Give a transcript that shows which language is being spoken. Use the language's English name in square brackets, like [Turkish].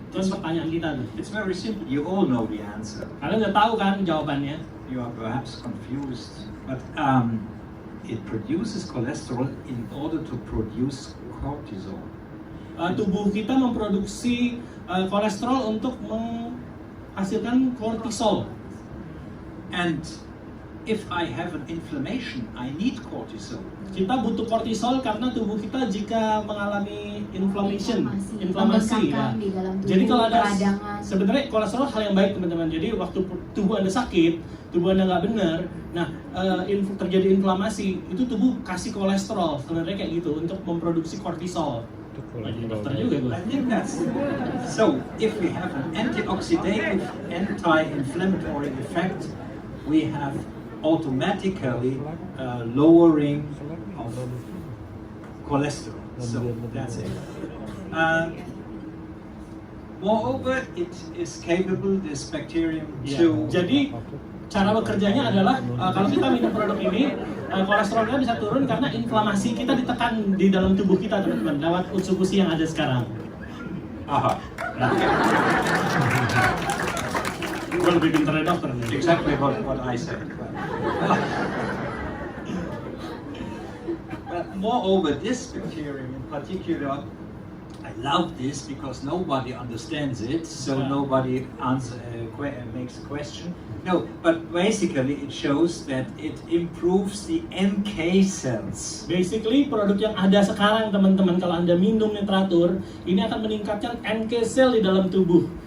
[Indonesian] Itu pertanyaan kita tuh. [English] It's very simple. You all know the answer. [Indonesian] Kalian udah tahu kan jawabannya? [English] You are perhaps confused, but it produces cholesterol in order to produce cortisol. [Indonesian] Tubuh kita memproduksi kolesterol untuk menghasilkan kortisol. [English] And if I have an inflammation, I need cortisol. [Indonesian] Kita butuh kortisol karena tubuh kita jika mengalami inflammasi ya. Di dalam tubuh, Jadi kalau ada peradangan. sebenarnya kolesterol hal yang baik, teman-teman. Jadi waktu tubuh Anda sakit, tubuh Anda nggak benar, nah terjadi inflamasi, itu tubuh kasih kolesterol sebenarnya kayak gitu untuk memproduksi kortisol. Lagi dokter juga gue. [English] I think that's so. If we have an antioxidative, anti-inflammatory effect, we have automatically lowering of cholesterol. So that's it. Moreover, it is capable, this bacterium, to... [Indonesian] Jadi cara bekerjanya adalah kalau kita minum produk ini, kolesterolnya bisa turun karena inflamasi kita ditekan di dalam tubuh kita, teman-teman, lewat Utsukushii yang ada sekarang. Aha. Gue lebih pintar dari dokter nih. [English] Exactly what I said. But moreover, this bacterium in particular, I love this because nobody understands it, so nobody makes a question. No, but basically it shows that it improves the NK cells. [Indonesian] Basically, produk yang ada sekarang, teman-teman, kalau Anda minumnya teratur, ini akan meningkatkan NK cell di dalam tubuh.